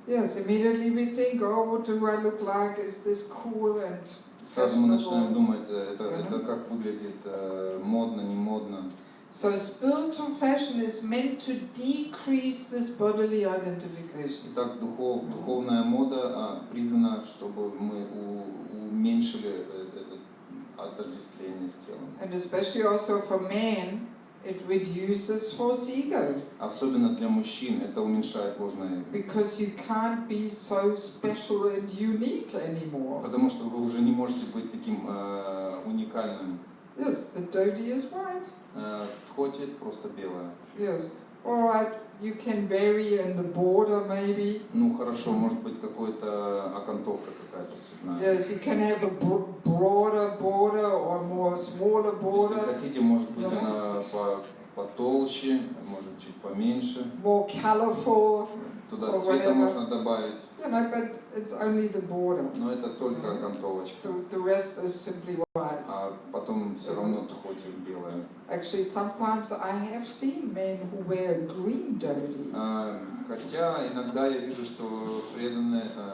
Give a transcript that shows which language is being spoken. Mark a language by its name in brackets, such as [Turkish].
[English] Yes, immediately we think, oh, what do I look like? Is this cool and [Russian] сразу мы начинаем думать, это как выглядит, модно, не модно. [English] So spiritual fashion is meant to decrease this bodily identification. [Russian] Итак, духовная мода призвана, чтобы мы уменьшили это отождествление с телом. [English] And especially also for men, it reduces false ego. [Russian] Особенно для мужчин это уменьшает ложное эго. [English] Because you can't be so special and unique anymore. [Russian] Потому что вы уже не можете быть таким уникальным. [English] Yes, the dhoti is white. [Russian] Дхоти просто белая. [English] Yes. All right, you can vary in the border maybe. [Russian] Ну хорошо, может быть какой-то окантовка какая-то цветная. [English] Yes, you can have a broader border or more smaller border. [Russian] Если хотите, может быть она потолще, может чуть поменьше. [English] More colorful. [Russian] Туда цвета можно добавить. [English] But it's only the border. [Russian] Но это только окантовочка. [English] The rest is simply white. [Russian] А потом все равно дхоти белая. [English] Actually, sometimes I have seen men who wear green dhoti. [Russian] Хотя иногда я вижу, что преданные